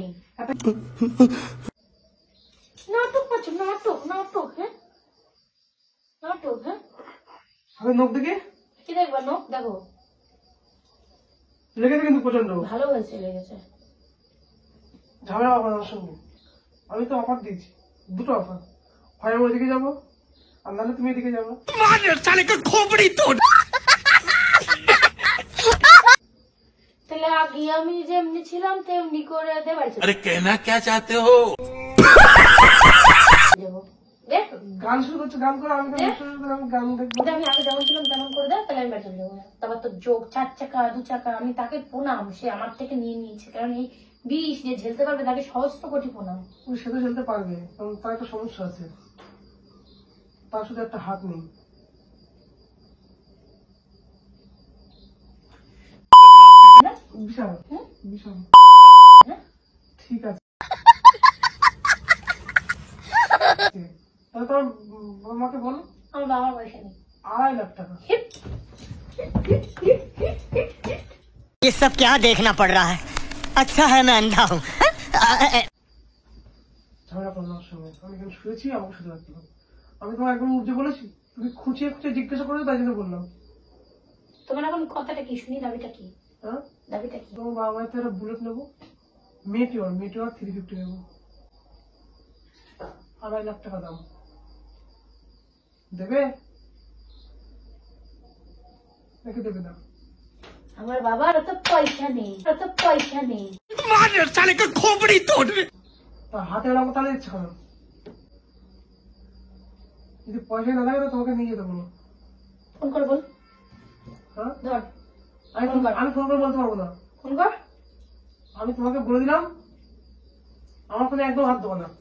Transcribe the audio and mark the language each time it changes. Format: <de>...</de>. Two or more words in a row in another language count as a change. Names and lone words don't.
<bn>নেই। নাটক করছো, নাটক নাটক, হ্যাঁ নাটক, হ্যাঁ। আমি নখ দেখে কি দেখবা? নোক দেখো, লেগেছে কিন্তু প্রচন্ড। ভালো হয়েছে, লেগেছে। ঝামেলা হবে আমার সঙ্গে। আমি তো অফার দিয়েছি, 2টো অফার। হয় আমি ওইদিকে যাবো, আর নাহলে তুমি এদিকে যাবো।</bn> <hi>मार साले का खोपड़ी तोड़।</hi> <bn>তাহলে আগে আমি যেমনি ছিলাম তেমনি করে দেবাই</bn> <hi>अरे कहना क्या चाहते हो?</hi> <bn>দেবো। দেখ গান শুরু করছে, গান করে আমি গান শুরু করে আমি গান দেখবো। এটা আমি আগে যেমন ছিলাম তেমন করে দেয়, তাহলে আমি বাড়ি চলে যাবো। তারপর তো যোগ 4 চাকা 2 চাকা, আমি তাকে প্রণাম, সে আমার থেকে নিয়ে নিয়েছে। কারণ এই বিষ যে ঝেলতে পারবে তাকে সহস্র কোটি প্রণাম। ওই সে তো চলতে পারবে, কারণ তার একটা সমস্যা আছে, তার শুধু একটা হাত নেই। না? বিশাল হ্যাঁ? বিশাল। হ্যাঁ? ঠিক আছে, তাহলে তোমার আমাকে বলো। আমার বাবার পয়সা নেই। 2.5 লাখ টাকা।</bn> <hi>ये सब क्या देखना पड़ रहा है? अच्छा है मैं अंधा हूँ।</hi> <bn>ঝামেলা করলো আমার সঙ্গে। আমি এখানে শুয়েছি, আমাকে শুধু রাখতে হবে। আমি তোমার একবার উপজে বলেছি, তুমি খুঁচিয়ে খুঁচিয়ে জিজ্ঞাসা করেছো, তাই জন্য বললাম। তোমার এখন কথাটা কি শুনি? দাবিটা কি? হ্যাঁ, দাবিটা কি? তোমার বাবা মায়ের তো একটা বুলেট নেবো, মেটিওর 350 নেবো, 2.5 লাখ টাকা দাম। দেবে নাকি দেবে না? আমার বাবার অত পয়সা নেই, অত পয়সা নেই।</bn> <hi>मार साले का खोपड़ी तोड़।</hi> <bn>তার হাতে লাগবো, তাহলে ইচ্ছা করো। যদি পয়সা না থাকে তো তোমাকে নিয়ে যেতে বলো। ফোন কর, বল। হ্যাঁ, ধর, আমি ফোন করে বলতে পারবো না। ফোন কর। আমি তোমাকে বলে দিলাম, আমার ফোনে একদম হাত দেবো না।</bn>